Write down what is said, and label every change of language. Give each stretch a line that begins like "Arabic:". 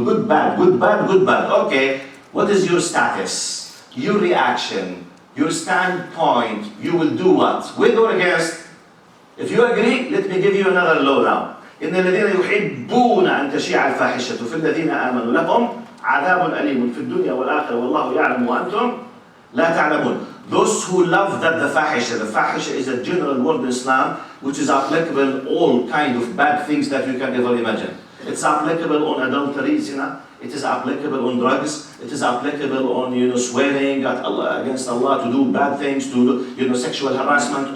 English: Good, bad, good, bad, good, bad. Okay, what is your status? Your reaction? Your standpoint? You will do what? With or against? If you agree, let me give you another law now.
Arabic: إن الذين يحبون أن تشيع الفاحشة في الذين آمنوا لهم عذاب أليم في الدنيا والآخرة والله يعلم وأنتم لا تعلمون.
English: Those who love that the fahisha is a general word in Islam which is applicable all kind of bad things that you can ever imagine. It's applicable on adultery, zina. It is applicable on drugs. It is applicable on swearing at Allah, against Allah, to do bad things, to do sexual harassment.